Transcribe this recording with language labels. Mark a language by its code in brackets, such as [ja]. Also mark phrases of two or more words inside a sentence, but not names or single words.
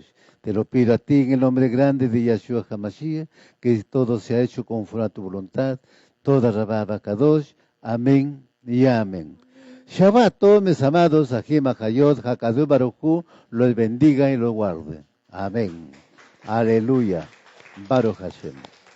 [es] Te lo pido a ti en el nombre grande de Yahshua HaMashiach, que todo sea hecho conforme a tu voluntad. [he] תודה רבה אבא קדוש. [es] Amén y amén. Shabbat, todos mis amados, [he] אחים אחיות, הקדוש ברוך הוא, [es] los bendiga y los guarde. Amén. Aleluya. [he] ברוך השם.